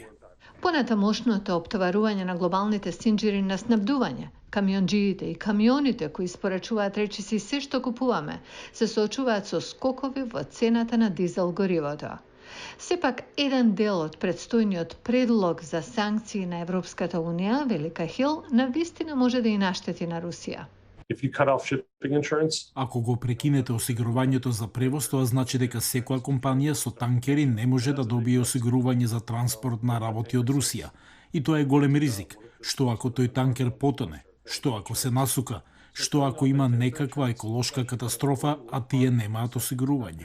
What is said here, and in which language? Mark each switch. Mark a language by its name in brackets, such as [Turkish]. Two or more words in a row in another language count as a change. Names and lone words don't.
[Macedonian] Понатамошното оптоварување на глобалните синџири на снабдување, камионџиите и камионите кои испорачуваат речиси се што купуваме, се соочуваат со скокови во цената на дизел горивото. Сепак, еден дел од предстојниот предлог за санкции на Европската Унија, вели Кахил, навистина може да и наштети на Русија. [English] If you cut off shipping insurance, [Macedonian] Ако го прекинете осигурувањето за превоз, тоа значи дека секоја компанија со танкери не може да добие осигурување за транспорт на работи од Русија. И тоа е голем ризик. Што ако тој танкер потоне? Што ако се насука? Што ако има некаква еколошка катастрофа, а тие немаат осигурување?